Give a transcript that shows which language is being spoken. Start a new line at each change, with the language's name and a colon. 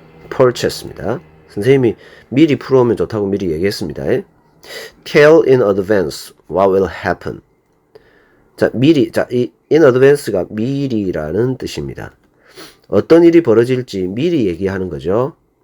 Korean: purchase입니다. 선생님이 미리 풀어오면 좋다고 미리 얘기했습니다.
English: Tell in advance what will happen.
Korean: 자, 미리, 이 in advance가 미리라는 뜻입니다. 어떤 일이 벌어질지 미리 얘기하는 거죠.